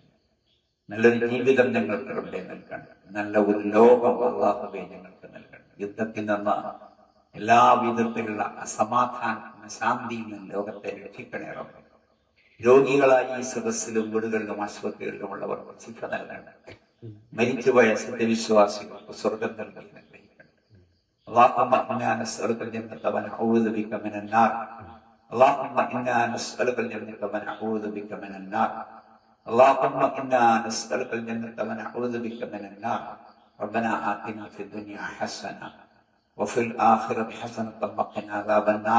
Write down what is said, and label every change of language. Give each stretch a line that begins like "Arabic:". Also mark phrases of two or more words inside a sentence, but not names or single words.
Malayalam: നല്ലൊരു ജീവിതം ഞങ്ങൾക്ക് റബ്ബെ നൽകണം. നല്ല ഒരു ലോകം അല്ലാഹുവേ ഞങ്ങൾക്ക് നൽകണം. യുദ്ധത്തിൽ നിന്ന് എല്ലാ വിധത്തിലുള്ള അസമാധാന ശാന്തിയിൽ നിന്ന് ലോകത്തെ രക്ഷിക്കണേ റബ്ബെ. രോഗികളായി ഈ സദസ്സിലും വീടുകളിലും ആശുപത്രികളിലുമുള്ളവർക്ക് ശിക്ഷ നൽകണം. മരിച്ചുപോയ സത്യവിശ്വാസികൾക്ക് സ്വർഗം നൽകി അനുഗ്രഹിക്കണം.
Arabic: اللهم إنا نسألك الجنة ونعوذ بك من النار. اللهم إنا نسألك الجنة ونعوذ بك من النار. اللهم إنا نسألك الجنة ونعوذ بك من النار. ربنا آتنا في الدنيا حسنة وفي الآخرة حسنة وقنا عذاب النار.